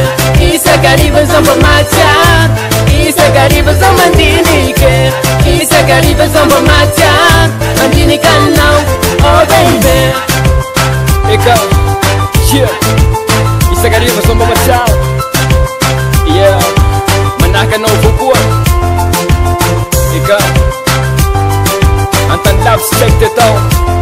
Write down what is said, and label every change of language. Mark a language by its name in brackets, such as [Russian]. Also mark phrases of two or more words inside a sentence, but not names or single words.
[Malagasy] Isakariva zomba matiar, Isakariva zao mandinike, Isakariva zomba matiar, mandinikanau, [English] oh baby. [Malagasy] Eka yeah. Isakariva zomba matiar yeah. Manahaka anao avao koa. Eka antany lavitsy tsy haiko ty atao.